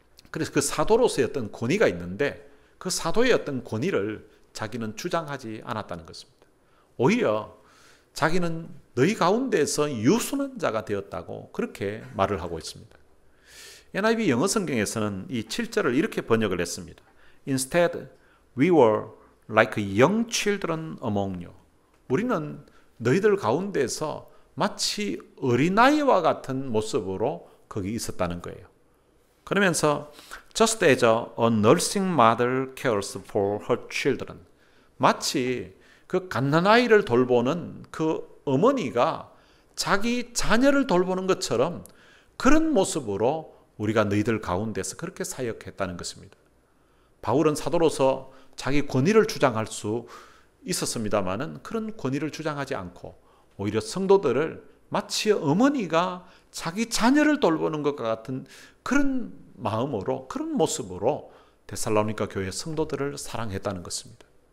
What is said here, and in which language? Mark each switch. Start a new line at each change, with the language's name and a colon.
Korean: 그래서 그 사도로서의 어떤 권위가 있는데 그 사도의 어떤 권위를 자기는 주장하지 않았다는 것입니다. 오히려 자기는 너희 가운데서 유순한 자가 되었다고 그렇게 말을 하고 있습니다. NIV 영어 성경에서는 이 7절을 이렇게 번역을 했습니다.
English: Instead, we were like young children among you.
Korean: 우리는 너희들 가운데서 마치 어린아이와 같은 모습으로 거기 있었다는 거예요. 그러면서
English: just as a nursing mother cares for her children.
Korean: 마치 그 갓난아이를 돌보는 그 어머니가 자기 자녀를 돌보는 것처럼 그런 모습으로 우리가 너희들 가운데서 그렇게 사역했다는 것입니다. 바울은 사도로서 자기 권위를 주장할 수 있었습니다마는 그런 권위를 주장하지 않고 오히려 성도들을 마치 어머니가 자기 자녀를 돌보는 것과 같은 그런 마음으로, 그런 모습으로 데살로니가 교회 성도들을 사랑했다는 것입니다.